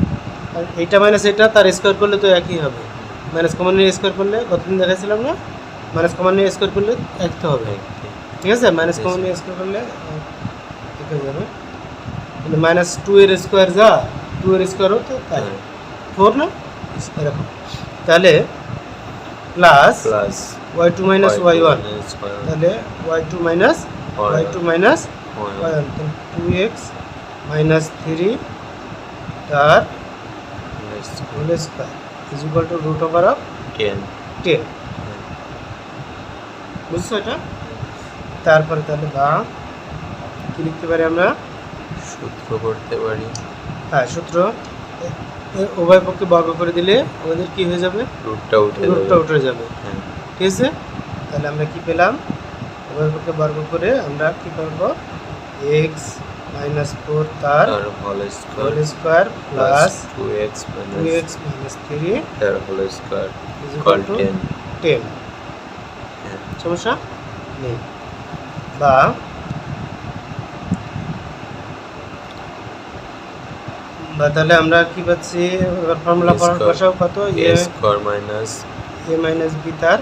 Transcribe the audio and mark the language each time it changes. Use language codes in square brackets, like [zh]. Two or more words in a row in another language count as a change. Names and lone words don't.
[bn] আর এইটা মাইনাস এটা তার স্কয়ার করলে তো একই হবে, [en] minus common [bn] নিয়ে স্কয়ার করলে কতদিন দেখাইছিলাম না? [en] minus common [bn] নিয়ে স্কয়ার করলে এক তো হবে, ঠিক আছে? [en] minus common [bn] নিয়ে স্কয়ার করলে এক হয়ে যাবে, মানে -2 এর স্কয়ার যা 2 এর স্কয়ারও তো তাই 4 না এরকম, তাহলে প্লাস y2 - y1, তাহলে y2 - y1, তাহলে 2x - 3 তার [en] whole square is equal to [bn] √10, বুঝছো এটা? তারপরে তাহলে বা কি লিখতে পারি আমরা? সূত্র করতে পারি। হ্যাঁ সূত্র, উভয় পক্ষে বর্গ করে দিলে আমাদের কি হয়ে যাবে? রুটটা উঠে যাবে, ঠিক আছে? তাহলে আমরা কি পেলাম? উভয় পক্ষে বর্গ করে আমরা কি করব? x মাইনাস 4 তার তার হোল [en] হোল স্কয়ার square plus plus 2x minus 2x মাইনাস 3 তার whole square is ইকুয়াল equal to [bn] 10 10 হ্যাঁ সমস্যা নেই বা তাহলে আমরা কি পাচ্ছি এবার ফর্মুলা বসাও কত [en] a square minus [bn] a মাইনাস b তার